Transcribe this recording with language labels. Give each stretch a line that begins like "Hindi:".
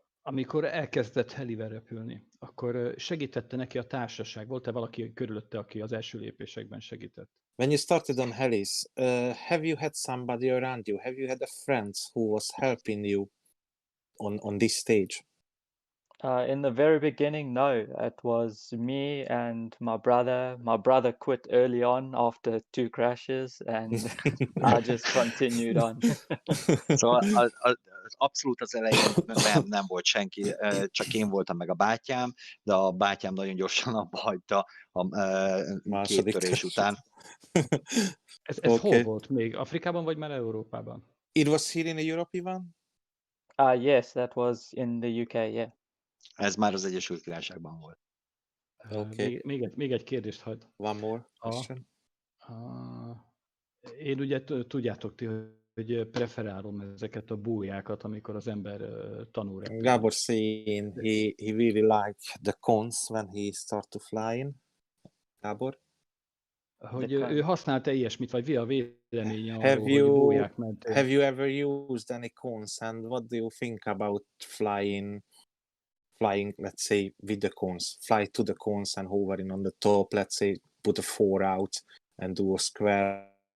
Hungarian: Amikor elkezdett helivel repülni, akkor segítette neki a társaság? Volt-e valaki körülötte, aki az első lépésekben segített?
English: When you started on helis, have you had somebody around you? Have you had a friend who was helping you on this stage? In the very beginning, no. It was me and my brother. My brother quit early on after 2 crashes, and I just continued on.
Hungarian: Szóval abszolút az elején nem volt senki, csak én voltam meg a bátyám, de a bátyám nagyon gyorsan abba hagyta a 2 törés után. Ez
English: Okay.
Hungarian: hol volt még? Afrikában vagy már Európában?
English: It was here in Europe, Ivan? Yes, that was in the UK, yeah.
Hungarian: Ez már az Egyesült Királyságban volt.
English: Okay.
Hungarian: Még egy kérdést hagyd.
English: One more question.
Hungarian: Én ugye tudjátok ti, hogy preferálom ezeket a bújákat, amikor az ember tanul repülni.
English: Gábor saying he really like the cones when he start to flying.
Hungarian: Gábor? Hogy ő használta ilyesmit, vagy mi a véleménye arról,
English: Have
Hungarian: hogy búják mentén?
English: Have you ever used any cones, and what do you think about flying, let's say, with the cones? Fly to the cones and hovering on the top, let's say, put a 4 out and do a square.